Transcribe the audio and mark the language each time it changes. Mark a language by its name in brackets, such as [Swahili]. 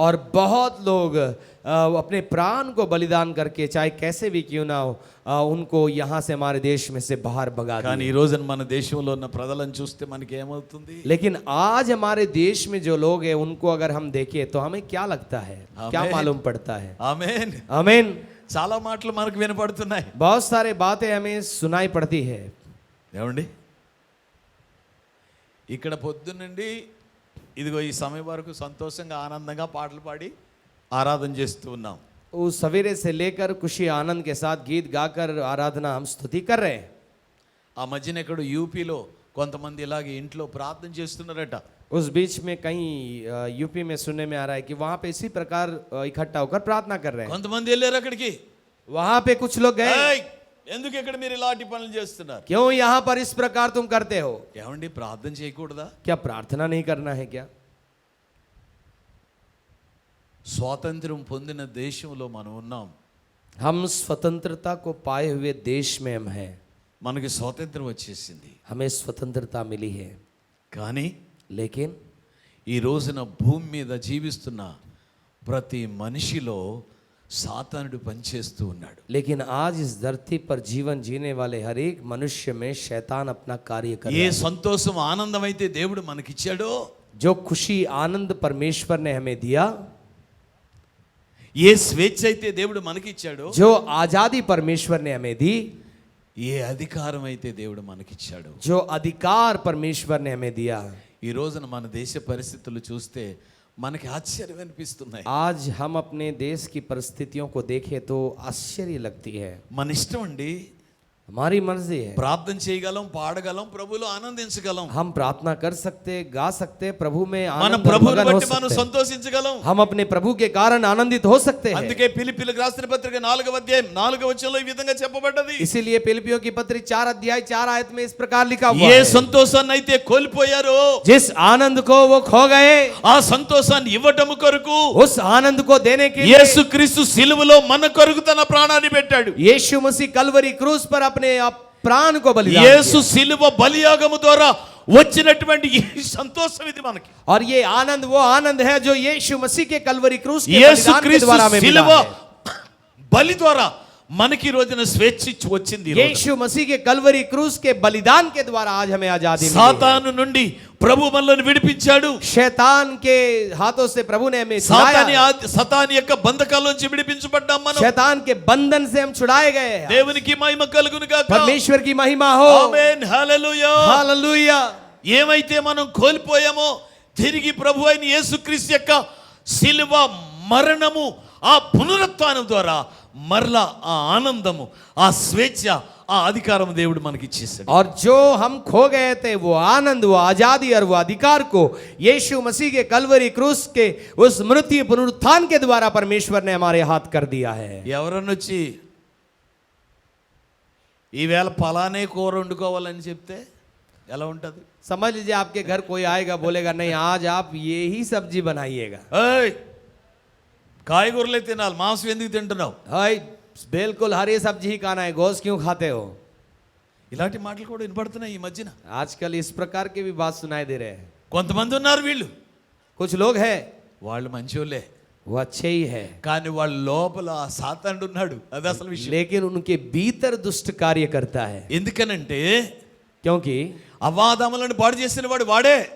[Hindi] और बहुत लोग अपने प्राण को बलिदान करके चाहे कैसे भी क्यों ना हो उनको यहाँ से हमारे देश में से बाहर भगा [Telugu] కానీ [Hindi] दिए. [Telugu] ఈ రోజున మన దేశంలో ఉన్న ప్రజలను చూస్తే మనకి ఏమవుతుంది? [Hindi] लेकिन आज हमारे देश में जो लोग हैं उनको अगर हम देखें तो हमें क्या लगता है, क्या आमीन. मालूम पड़ता है. [Telugu] ఆమేన్. [Hindi] आमीन. [Telugu] చాలా మాటలు మనకు వినపడుతున్నాయి. [Hindi] बहुत सारे बातें हमें सुनाई पड़ती है. [Telugu] ఏమండి, ఇక్కడ పొద్దున్నండి ఇదిగో ఈ సమయం వరకు సంతోషంగా ఆనందంగా పాటలు పాడి ఆరాధన చేస్తూ ఉన్నాం. [Hindi] उस सवेरे से लेकर खुशी आनंद के साथ गीत गाकर आराधना हम स्तुति कर रहे हैं. [Telugu] ఆ మధ్యన ఎక్కడ యూపీలో కొంతమంది ఇలాగే ఇంట్లో ప్రార్థన చేస్తున్నారట. [Hindi] उस बीच में कहीं यूपी में सुनने में आ रहा है कि वहां पे इसी प्रकार इकट्ठा होकर प्रार्थना कर रहे हैं. [Telugu] కొంతమంది వెళ్ళారు అక్కడికి. [Hindi] वहां पे कुछ लोग गए. [Telugu] ఏయ్, ఎందుకు ఇక్కడ మీరు ఇలాంటి పనులు చేస్తున్నారు? [Hindi] क्यों यहाँ पर इस प्रकार तुम करते हो? [Telugu] ఏమండి, ప్రార్థన చేయకూడదా? [Hindi] क्या प्रार्थना नहीं करना है क्या? [Telugu] స్వాతంత్రం పొందిన దేశంలో మనం ఉన్నాం. [Hindi] हम स्वतंत्रता को पाए हुए देश में हम हैं. [Telugu] మనకి స్వాతంత్రం వచ్చేసింది. [Hindi] हमें स्वतंत्रता मिली है. [Telugu] కానీ [Hindi] लेकिन [Telugu] ఈ రోజున భూమి మీద జీవిస్తున్న ప్రతి మనిషిలో సాతానుడు పనిచేస్తూ ఉన్నాడు. [Hindi] लेकिन आज इस धरती पर जीवन जीने वाले हर एक मनुष्य में शैतान अपना कार्य कर [Telugu] ఏ [Hindi] रहा है. [Telugu] సంతోషం, ఆనందం అయితే దేవుడు మనకిచ్చాడో, [Hindi] जो खुशी आनंद परमेश्वर ने हमें दिया, [Telugu] ఏ స్వేచ్ఛ అయితే దేవుడు మనకిచ్చాడో, [Hindi] जो आजादी परमेश्वर ने हमें दी, [Telugu] ఏ అధికారం అయితే దేవుడు మనకిచ్చాడో, [Hindi] जो अधिकार परमेश्वर ने हमें दिया, [Telugu] ఈ రోజున మన దేశ పరిస్థితులు చూస్తే మనకి ఆశ్చర్యం అనిపిస్తున్నాయి. [Hindi] आज हम अपने देश की परिस्थितियों को देखें तो आश्चर्य लगती है. [Telugu] మన ఇష్టం అండి, [Hindi] हमारी मर्जी है. [Telugu] ప్రార్థన చేయగలం, పాడగలం, ప్రభువులో ఆనందించగలం. [Hindi] हम प्रार्थना कर सकते, गा सकते, प्रभु में [Telugu] మన [Hindi] आनंद और [Telugu] ప్రభువుని [Hindi] मगन हो [Telugu] బట్టి మనం [Hindi] सकते हैं. [Telugu] సంతోషించగలం. [Hindi] हम अपने प्रभु के कारण आनंदित हो सकते हैं. [Telugu] అందుకే ఫిలిప్పీయులకు రాసిన పత్రిక 4వ అధ్యాయం 4వ వచనంలో ఈ విధంగా చెప్పబడ్డది. [Hindi] इसीलिए फिलिप्पियों की पत्री 4 अध्याय 4 आयत में इस प्रकार लिखा हुआ [Telugu] ఏ [Hindi] है. [Telugu] సంతోషాన్ని అయితే కోల్పోయారో [Hindi] जिस आनंद को वो खो गए, [Telugu] ఆ సంతోషాన్ని ఇవ్వటము కొరకు [Hindi] उस आनंद को देने के लिए [Telugu] యేసుక్రీస్తు సిలువలో మన కొరకు తన ప్రాణాన్ని పెట్టాడు. [Hindi] यीशु मसीह कलवरी क्रूस पर अपने प्राण को बलिदान [Telugu] యేసు [Hindi] किया। [Telugu] శిలువ బలియాగము ద్వారా వచ్చినటువంటి ఈ సంతోషం ఇది మనకి. [Hindi] और ये आनंद वो आनंद है जो यीशु मसीह के कलवरी क्रूस के [Telugu] యేసు [Hindi] बलिदान के [Telugu] క్రీస్తు [Hindi] द्वारा हमें मिला [Telugu] శిలువ [Hindi] है। [Telugu] బలి ద్వారా మనకి ఈ రోజున స్వేచ్ఛ ఇచ్చి వచ్చింది. ఈ రోజున [Hindi] यीशु मसीह के कलवरी क्रूस के बलिदान के द्वारा आज हमें आजादी मिली है। [Telugu] సాతాను నుండి ప్రభు మనల్ని విడిపించాడు. [Hindi] शैतान के हाथों से प्रभु ने हमें छुड़ाया है। [Telugu] సతాని యొక్క బంధకాల నుంచి విడిపించబడ్డాం మనం. [Hindi] शैतान के बंधन से हम छुड़ाए गए हैं। [Telugu] దేవునికి మహిమ కలుగును గాక. [Hindi] परमेश्वर की महिमा हो। [Telugu] ఆమేన్ హల్లెలూయా. [Hindi] हालेलुया। [Telugu] ఏమైతే మనం కోల్పోయామో తిరిగి ప్రభు అయిన యేసుక్రీస్తు యొక్క శిలువ మరణము ఆ పునరుత్థానం ద్వారా మరలా ఆ ఆనందము ఆ స్వేచ్ఛ ఆ అధికారం దేవుడు మనకి ఇచ్చేసాడు. [Hindi] और जो हम खो गए थे वो आनंद वो आजादी और वो अधिकार को यीशु मसीह के कलवरी क्रूस के उस मृत्यु पुनरुत्थान के द्वारा परमेश्वर ने हमारे हाथ कर दिया है। [Telugu] ఎవరన్నొచ్చి ఈవేళ పలానే కూర వండుకోవాలని చెప్తే ఎలా ఉంటుంది? [Hindi] समझ लीजिए आपके घर कोई आएगा बोलेगा नहीं आज आप ये ही सब्जी बनाइएगा। [Telugu] ఏయ్ కాయగూరలే తినాలి, మాంసం ఎందుకు తింటున్నావు? [Hindi] हाय बिल्कुल हरी सब्जी ही खाना है, गोश्त क्यों खाते हो? [Telugu] ఇలాంటి మాటలు కూడా వినపడుతున్నాయి ఈ మధ్యన. [Hindi] आजकल इस प्रकार के भी बात सुनाई दे रहे हैं। [Telugu] కొంతమంది ఉన్నారు వీళ్ళు, [Hindi] कुछ लोग हैं [Telugu] వాళ్ళు మంచోళ్ళే, [Hindi] वो अच्छे ही है [Telugu] కానీ వాళ్ళ లోపల ఆ సాతానుడు ఉన్నాడు. అది అసలు విషయం. [Hindi] लेकिन उनके भीतर दुष्ट कार्य करता है। [Telugu] ఎందుకనంటే [Hindi] क्योंकि [Telugu] అవాదములను పాడు చేసిన వాడు వాడే.